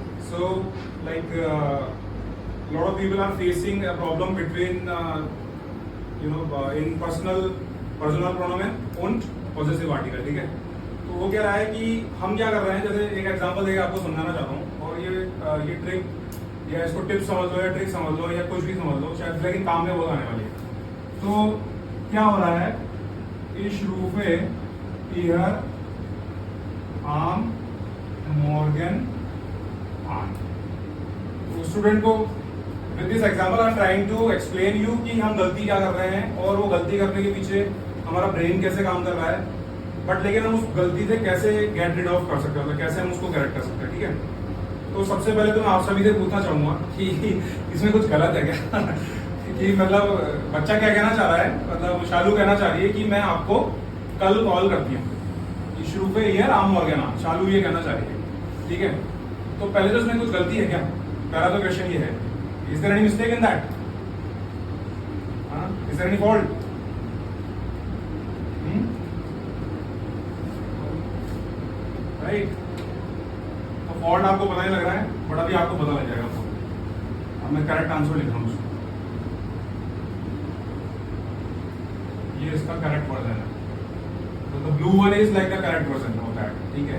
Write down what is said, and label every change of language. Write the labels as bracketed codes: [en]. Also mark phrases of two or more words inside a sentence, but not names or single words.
[en] So, like, lot of people are facing a problem between, in personal pronoun und possessive article, [hi] ठीक है? तो वो क्या रहा है कि हम क्या कर रहे हैं, जैसे एक एग्जांपल देकर आपको समझाना चाहता हूँ, और ये ट्रिक या इसको टिप समझ लो या ट्रिक समझ लो या कुछ भी समझ लो, शायद लेकिन काम में बहुत आने वाली है। तो क्या हो रहा है, [de] Ich rufe ihr am Morgen an। [hi] तो स्टूडेंट को [en] with this example I am trying to explain you [hi] कि हम गलती क्या कर रहे हैं और वो गलती करने के पीछे हमारा ब्रेन कैसे काम कर रहा है, बट लेकिन हम उस गलती से कैसे [en] get rid of [hi] कर सकते हैं, कैसे हम उसको करेक्ट कर सकते हैं, ठीक है? तो सबसे पहले तो मैं आप सभी से पूछना चाहूंगा कि इसमें कुछ गलत है क्या? कि मतलब बच्चा क्या कहना चाह रहा है, मतलब शालू कहना चाह रही है कि मैं आपको कल कॉल करती हूँ, शुरू पे [de] ihr am Morgen, [hi] शालू ये कहना चाह रही है, ठीक है? तो पहले तो इसमें कुछ गलती है क्या? पहला तो क्वेश्चन ये है, [en] Is there any mistake in that? Is there any fault? [hi] राइट, तो फॉल्ट आपको पता ही लग रहा है, बट अभी आपको पता लग जाएगा। अब मैं करेक्ट आंसर लिख रहा हूँ, ये इसका करेक्ट वर्जन है, तो [en] the blue one is like the correct version [hi] होता है, ठीक है?